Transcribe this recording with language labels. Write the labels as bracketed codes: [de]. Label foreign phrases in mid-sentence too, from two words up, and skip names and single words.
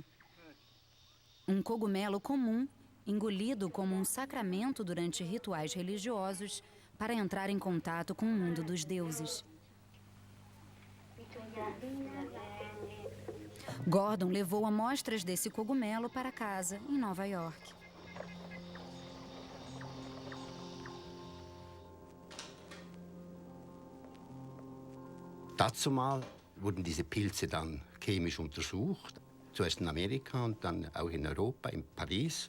[pt] Um cogumelo comum, engolido como um sacramento durante rituais religiosos para entrar em contato com o mundo dos deuses. Gordon levou amostras desse cogumelo para casa, em Nova York. [de] Dazumal wurden diese Pilze dann chemisch untersucht, zuerst in Amerika und dann auch in Europa, in Paris.